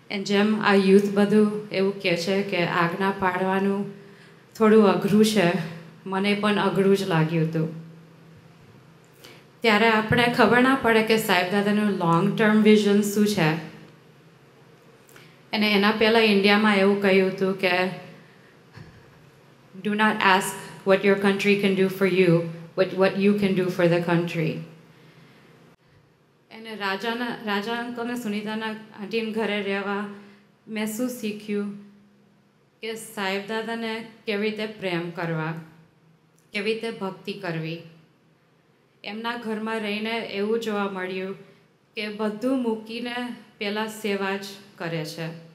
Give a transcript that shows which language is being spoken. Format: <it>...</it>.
<gu>જેમ આ યુથ બધું એવું કહે છે કે આજ્ઞા પાડવાનું થોડું અઘરું છે, મને પણ અઘરું જ લાગ્યું હતું. ત્યારે આપણે ખબર ના પડે કે સાહેબ દાદાનું લોંગ ટર્મ વિઝન શું છે. અને એના પહેલાં ઇન્ડિયામાં એવું કહ્યું હતું કે</gu> <en>do not ask what your country can do for you, but what you can do for the country.</en> <gu>અને રાજા અંકલને સુનીતાના આંટીના ઘરે રહેવા મેં શું શીખ્યું કે સાહેબ દાદાને કેવી રીતે પ્રેમ કરવા, કેવી રીતે ભક્તિ કરવી. એમના ઘરમાં રહીને એવું જોવા મળ્યું કે બધું મૂકીને પહેલાં સેવા જ કરે છે.</gu>